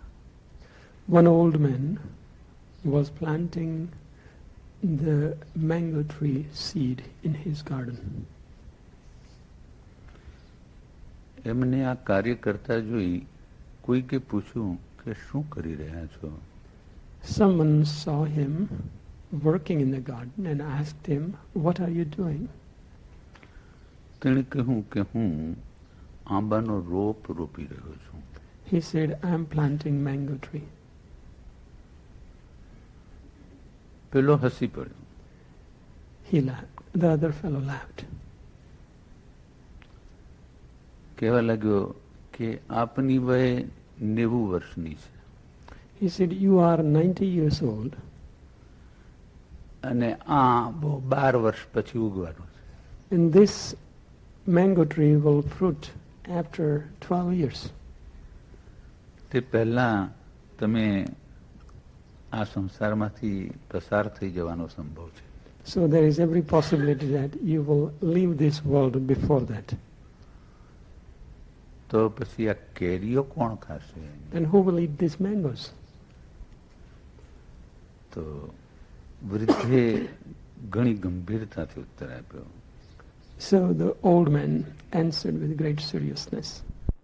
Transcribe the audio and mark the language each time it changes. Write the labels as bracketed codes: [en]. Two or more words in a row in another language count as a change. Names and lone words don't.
[en] One old man was planting the mango tree seed in his garden. [gu] એમને આ કાર્ય કરતા જોઈ કોઈકે પૂછ્યું કે શું કરી રહ્યા છો? [en] Someone saw him working in the garden and asked him, "What are you doing?" [gu] તેણે કહ્યું કે હું આંબાનો રોપ રોપી રહ્યો છું. [en] He said, "I am planting mango tree." [gu] પેલો હસી પડ્યો. [en] He laughed. The other fellow laughed. [gu] કહેવા લાગ્યો કે આપની વય 90 વર્ષની છે. [en] He said, "You are 90 years old. [gu] અને આ 12 વર્ષ પછી ઉગવાનો છે. [en] And this mango tree will fruit after 12 years. [gu] તે પહેલા તમે આ સંસારમાંથી પસાર થઈ જવાનો સંભવ છે. [en] So there is every possibility that you will leave this world before that. [gu] તો પછી આ કેરીઓ કોણ ખાશે? [en] Then who will eat these mangoes? [gu] તો વૃદ્ધે ઘણી ગંભીરતાથી ઉત્તર આપ્યો. [en] So the old man answered with great seriousness.